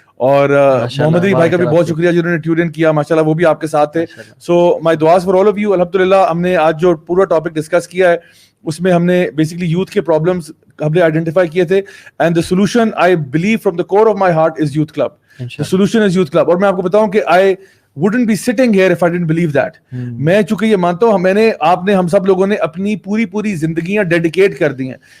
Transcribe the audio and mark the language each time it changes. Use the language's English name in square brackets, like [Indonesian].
[Urdu] اور محمد علی بھائی کا بھی بہت شکریہ جنہوں نے ٹیون ان کیا ماشاءاللہ, وہ بھی آپ کے ساتھ تھے. [English] So my دعاز for all of you. [Urdu] الحمدللہ ہم نے آج جو پورا ٹاپک ڈسکس کیا ہے اس میں ہم نے بیسکلی یوتھ کے پرابلمس ہم نے آئیڈینٹیفائی کیے تھے, [English] And the solution I believe from the core of my heart is youth club. The solution is youth club. [Urdu] اور میں آپ کو بتاؤں کہ [English] I wouldn't be sitting here if I didn't believe that. [Urdu] میں چونکہ یہ مانتا ہوں ہم سب لوگوں نے اپنی پوری زندگیاں ڈیڈیکیٹ کر دی ہیں.